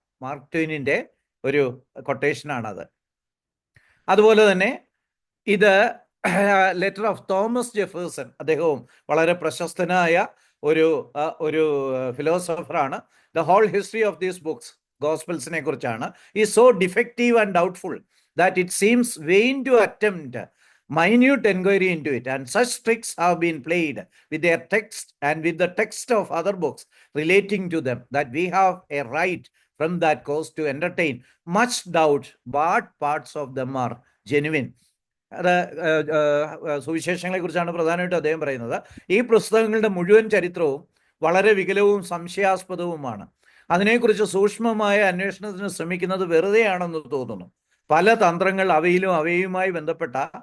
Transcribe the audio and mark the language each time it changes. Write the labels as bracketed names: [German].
[Malayalam] Mark ട്വെയിനിൻ്റെ ഒരു കൊട്ടേഷനാണത്. അതുപോലെ തന്നെ ഇത് ലെറ്റർ ഓഫ് തോമസ് ജെഫേഴ്സൺ, അദ്ദേഹവും വളരെ പ്രശസ്തനായ ഒരു ഫിലോസഫറാണ്. [English] the whole history of these books, [Malayalam] ഗോസ്പൽസിനെ കുറിച്ചാണ്. [English] Is so defective and doubtful that it seems vain to attempt minute inquiry into it, and such tricks have been played with their text and with the text of other books relating to them, that we have a right from that cause to entertain much doubt what parts of them are genuine. [Malayalam] അത് സുവിശേഷങ്ങളെ കുറിച്ചാണ് പ്രധാനമായിട്ടും അദ്ദേഹം പറയുന്നത്. ഈ പുസ്തകങ്ങളുടെ മുഴുവൻ ചരിത്രവും വളരെ വികലവും സംശയാസ്പദവുമാണ്. അതിനെക്കുറിച്ച് സൂക്ഷ്മമായ അന്വേഷണത്തിന് ശ്രമിക്കുന്നത് വെറുതെയാണെന്ന് തോന്നുന്നു. പല തന്ത്രങ്ങൾ അവയുമായി ബന്ധപ്പെട്ട